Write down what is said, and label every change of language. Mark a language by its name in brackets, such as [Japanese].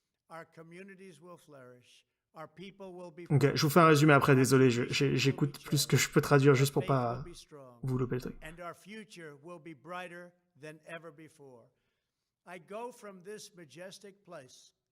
[English] Our communities will flourish. Our people will be. [French] Ok, je vous fais un résumé après, désolé, j'écoute plus que je peux traduire juste pour pas vous louper le truc. [English] And our future will be brighter than ever before. I go from this majestic place.